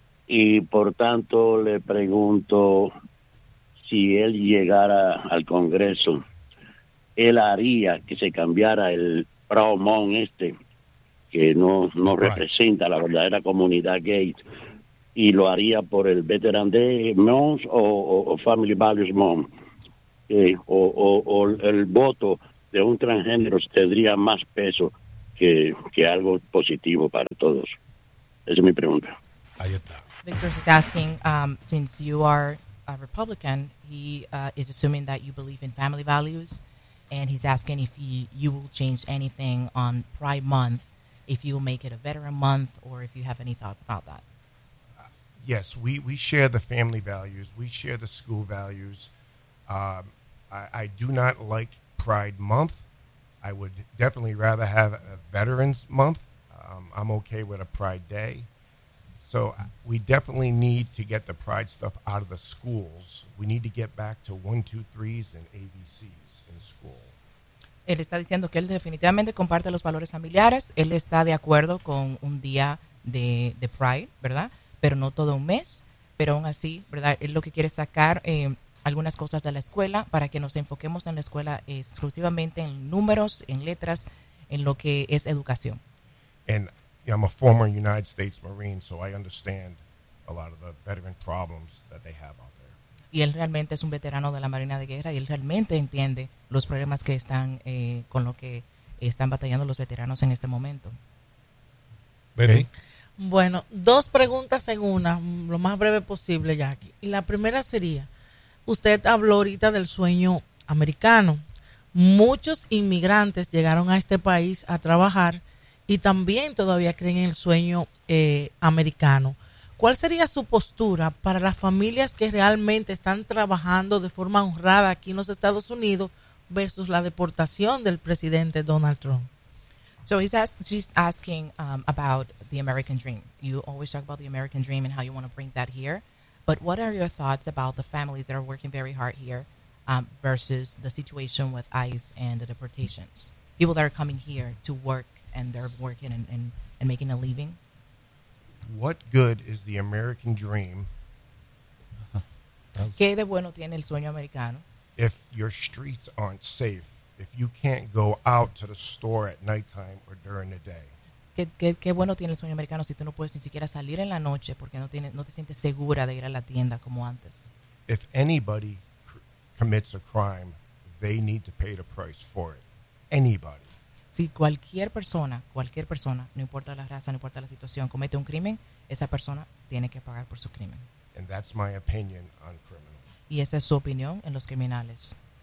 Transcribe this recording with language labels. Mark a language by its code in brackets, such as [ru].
[es] Y por tanto le pregunto, si él llegara al Congreso, él haría que se cambiara el Proud Mom este, que no representa la verdadera comunidad gay, y lo haría por el [en] Veteran Day Moms [es] o [en] Family Values Mom, [es] o el voto de un transgénero tendría más peso que algo positivo para todos. Esa es mi pregunta. Ahí está. [en] Victor is asking, since you are a Republican, he is assuming that you believe in family values, and he's asking if you will change anything on Pride Month, if you will make it a veteran month, or if you have any thoughts about that. Yes, we share the family values. We share the school values. I do not like Pride Month. I would definitely rather have a Veterans Month. I'm okay with a Pride Day. So we definitely need to get the Pride stuff out of the schools. We need to get back to 1-2-3s and ABCs in school. [es] Él está diciendo que él definitivamente comparte los valores familiares. Él está de acuerdo con un día de Pride, ¿verdad? Pero no todo un mes. Pero aún así, ¿verdad? Él lo que quiere sacar algunas cosas de la escuela para que nos enfoquemos en la escuela exclusivamente en números, en letras, en lo que es educación. [en] And I'm a former United States Marine, so I understand a lot of the veteran problems that they have out there. [es] Y él realmente es un veterano de la Marina de Guerra y él realmente entiende los problemas que están con lo que están batallando los veteranos en este momento. Betty. Bueno, dos preguntas en una, lo más breve posible, Jackie. Y la primera sería, usted habló ahorita del sueño americano. Muchos inmigrantes llegaron a este país a trabajar y también todavía creen en el sueño americano. ¿Cuál sería su postura para las familias que realmente están trabajando de forma honrada aquí en los Estados Unidos versus la deportación del presidente Donald Trump? [en] So she's asking about the American dream. You always talk about the American dream and how you want to bring that here. But what are your thoughts about the families that are working very hard here versus the situation with ICE and the deportations? People that are coming here to work and they're working and making a living? What good is the American dream? [es] ¿Qué de bueno tiene el sueño americano? [en] If your streets aren't safe, if you can't go out to the store at nighttime or during the day. [es] ¿Qué bueno tiene el sueño americano si tú no puedes ni siquiera salir en la noche porque no te sientes segura de ir a la tienda como antes? [en] If anybody commits a crime, they need to pay the price for it. Anybody. [es] Si cualquier persona, no importa la raza, no importa la situación, comete un crimen, esa persona tiene que pagar por su crimen. [en] And that's my opinion on criminals. [es] Y esa es su opinión en los criminales.